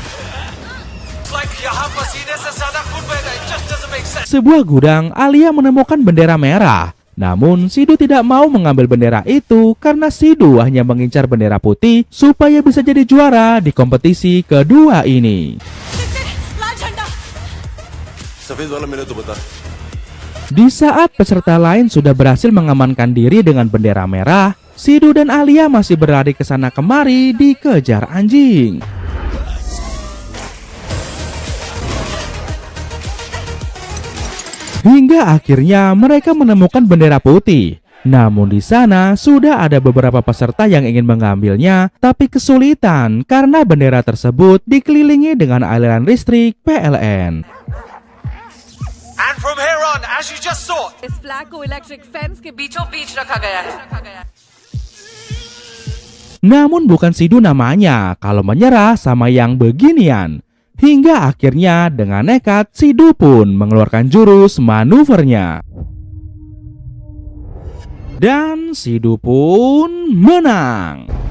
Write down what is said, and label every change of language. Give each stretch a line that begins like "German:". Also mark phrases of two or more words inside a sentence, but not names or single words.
Indonesian: Sebuah gudang, Alia menemukan bendera merah. Namun Sidhu tidak mau mengambil bendera itu karena Sidhu hanya mengincar bendera putih supaya bisa jadi juara di kompetisi kedua ini.
Hindi: सफेद वाला मैंने तो बता।
Indonesian: Di saat peserta lain sudah berhasil mengamankan diri dengan bendera merah, Sidhu dan Alia masih berlari ke sana kemari dikejar anjing. Hingga akhirnya mereka menemukan bendera putih. Namun di sana sudah ada beberapa peserta yang ingin mengambilnya, tapi kesulitan karena bendera tersebut dikelilingi dengan aliran listrik PLN.
English: And from here on, as you just saw,
Hindi: इस फ्लैग को
English: electric fence
Hindi: के बीचों बीच रखा गया है।
Indonesian: Namun bukan Sidhu namanya kalau menyerah sama yang beginian. Hingga akhirnya dengan nekat Sidhu pun mengeluarkan jurus manuvernya. Dan Sidhu pun menang.